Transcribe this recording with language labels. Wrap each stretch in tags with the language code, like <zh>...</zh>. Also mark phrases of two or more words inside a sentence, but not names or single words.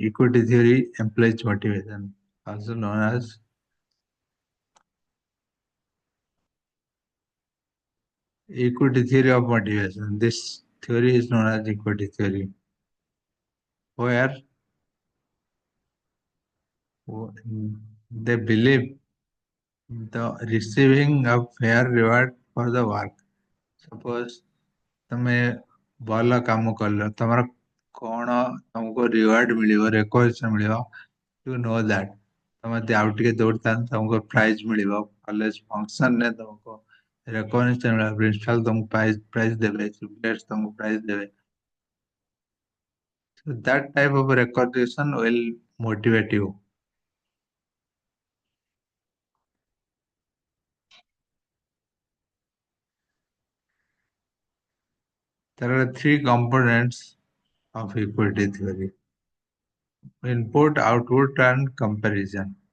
<en>Equity theory employs motivation, also known as equity theory of motivation. This theory is known as equity theory, where they believe the receiving a fair reward for the work.</en> <or>Suppose ତମେ ଭଲ କାମ କଲ ତମର କଣ ତମକୁ ରିୱାର୍ଡ ମିଳିବ ରେକଗ୍ନିସନ ମିଳିବ</or> <en>you know that</en> <or>ତମେ ଯଦି ଆଉ ଟିକେ ଦୌଡ଼ିଥାନ୍ତ ତମକୁ ପ୍ରାଇଜ ମିଳିବ କଲେଜ ଫଙ୍କସନରେ ତମକୁ ରେକଗ୍ନିସନ ମିଳିବ ପ୍ରିନ୍ସିପାଲ ତମକୁ ପ୍ରାଇଜ ଦେବେ ଷ୍ଟୁଡେଣ୍ଟସ ତମକୁ ପ୍ରାଇଜ ଦେବେ</or> <en>so that type of recognition will motivate you. There are three components of equity theory: input, output, and comparison.</en>